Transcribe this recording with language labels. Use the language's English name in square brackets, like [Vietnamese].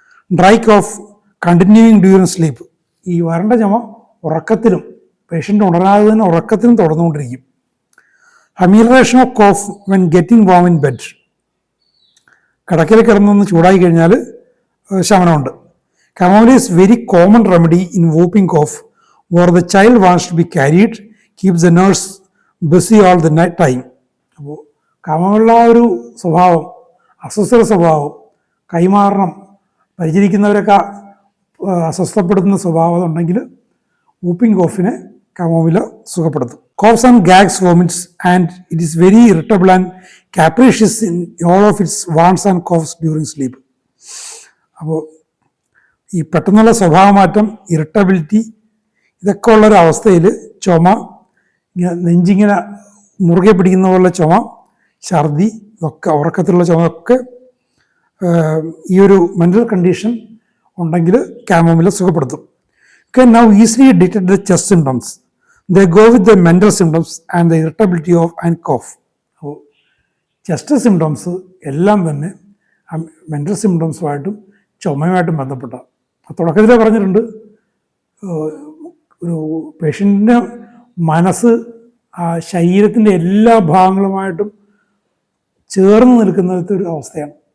[English] Dry cough continuing during sleep. [Malayalam] ഈ വരണ്ട ചുമ ഉറക്കത്തിലും, പേഷ്യൻ്റ് ഉണരാതെ തന്നെ ഉറക്കത്തിലും തുടർന്നുകൊണ്ടിരിക്കും. [English] Amelioration of cough when getting warm in bed. [Malayalam] കിടക്കയിൽ കിടന്നൊന്ന് ചൂടായി കഴിഞ്ഞാൽ ശമനമുണ്ട്. [English] Chamomile is very common remedy in whooping cough where the child wants to be carried, keeps the nurse busy all the night time. [Malayalam] അപ്പോൾ കാമമുള്ള ഒരു സ്വഭാവം, അസ്വസ്ഥ സ്വഭാവം, കൈമാറണം, പരിചരിക്കുന്നവരൊക്കെ അസ്വസ്ഥപ്പെടുത്തുന്ന സ്വഭാവം ഉണ്ടെങ്കിൽ whooping കോഫിനെ കാമോമില സുഖപ്പെടുത്തും. [English] Coughs and gags, vomits, and it is very irritable and capricious in all of its wants and coughs during sleep. [Malayalam] അപ്പോൾ ഈ പെട്ടെന്നുള്ള സ്വഭാവമാറ്റം, ഇറിറ്റബിലിറ്റി, ഇതൊക്കെ ഉള്ളൊരു അവസ്ഥയിൽ ചുമ, നെഞ്ചിങ്ങനെ മുറുകെ പിടിക്കുന്ന പോലുള്ള ചുമ, ഛർദി, ഇതൊക്കെ ഉറക്കത്തിലുള്ള ചുമയൊക്കെ ഈ ഒരു മെൻ്റൽ കണ്ടീഷൻ ഉണ്ടെങ്കിൽ കാമോമില സുഖപ്പെടുത്തും. [English] Can now easily detect the chest symptoms. They go with the mental symptoms and the irritability of and cough. [Malayalam] അപ്പോൾ ചെസ്റ്റ് സിംറ്റംസ് എല്ലാം തന്നെ മെൻ്റൽ സിംറ്റംസുമായിട്ടും ചുമയുമായിട്ടും ബന്ധപ്പെട്ട. തുടക്കത്തിലേ പറഞ്ഞിട്ടുണ്ട്, ഒരു പേഷ്യൻറ്റിൻ്റെ മനസ്സ് ആ ശരീരത്തിൻ്റെ എല്ലാ ഭാഗങ്ങളുമായിട്ടും ചേർന്ന് നിൽക്കുന്നതിലത്തെ ഒരു അവസ്ഥയാണ്.